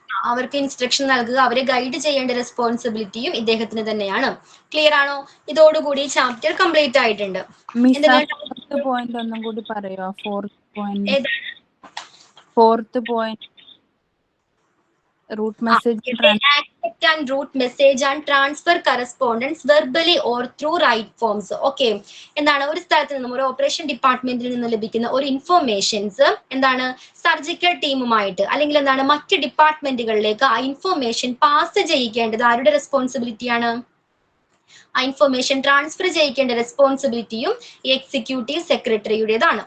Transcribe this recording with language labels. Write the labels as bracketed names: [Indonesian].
[Malayalam] അവർക്ക് ഇൻസ്ട്രക്ഷൻ നൽകുക, അവരെ ഗൈഡ് ചെയ്യേണ്ട റെസ്പോൺസിബിലിറ്റിയും ഇദ്ദേഹത്തിന് തന്നെയാണ്. ക്ലിയർ ആണോ? ഇതോടുകൂടി ചാപ്റ്റർ കംപ്ലീറ്റ് ആയിട്ടുണ്ട്. പോയിന്റ് ഒന്നും കൂടി പറയോ? [English] Fourth point route message accept and route message and transfer correspondence verbally or through right forms. [Malayalam] Okay, എന്താണ് ഒരു സ്ഥലത്ത് നിന്നും ഒരു ഓപ്പറേഷൻ ഡിപ്പാർട്ട്മെന്റിൽ നിന്ന് ലഭിക്കുന്ന ഒരു ഇൻഫോർമേഷൻസ് എന്താണ് സർജിക്കൽ ടീമുമായിട്ട് അല്ലെങ്കിൽ എന്താണ് മറ്റ് ഡിപ്പാർട്ട്മെന്റുകളിലേക്ക് ആ ഇൻഫോർമേഷൻ പാസ് ചെയ്യിക്കേണ്ടത് ആരുടെ റെസ്പോൺസിബിലിറ്റിയാണ്? ആ ഇൻഫോർമേഷൻ ട്രാൻസ്ഫർ ചെയ്യിക്കേണ്ട റെസ്പോൺസിബിലിറ്റിയും ഈ എക്സിക്യൂട്ടീവ് സെക്രട്ടറിയുടേതാണ്.